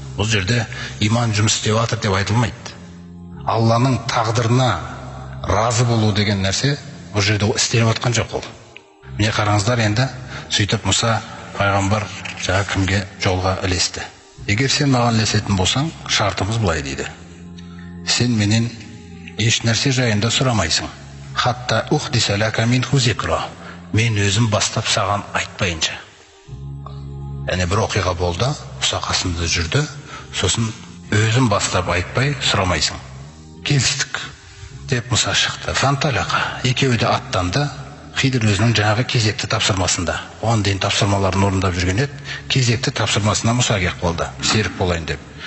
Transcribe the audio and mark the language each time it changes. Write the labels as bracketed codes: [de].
[kk] Бұл жерде иман жұмыс істеп жатыр деп айтылмайды. Алланың тағдырына разы болу деген нәрсе бұл жерде істеліп жатқан жоқ ол. Міне қараңыздар, енді сөйтіп Мұса пайғамбар жаңа кімге жолға ілесті. Егер сен маған ілесетін болсаң, шартымыз былай дейді. Сен менен еш нәрсе жайында сұрамайсың. [ar] Хатта ухдиса лака минху зикра. [kk] Мен өзім бастап саған айтпайынша. Яғни бір оқиға болды, Мұса қасымда жүрді, сосын өзім бастап айтпай сұрамайсың. Келістік деп Мұса шықты. Фанталақа. Екеуі де аттанды. Хидр өзінің жаңағы кезекті тапсырмасында. Оған дейін тапсырмаларын орындап жүрген еді, кезекті тапсырмасына Мұса келіп қалды. Серік болайын деп.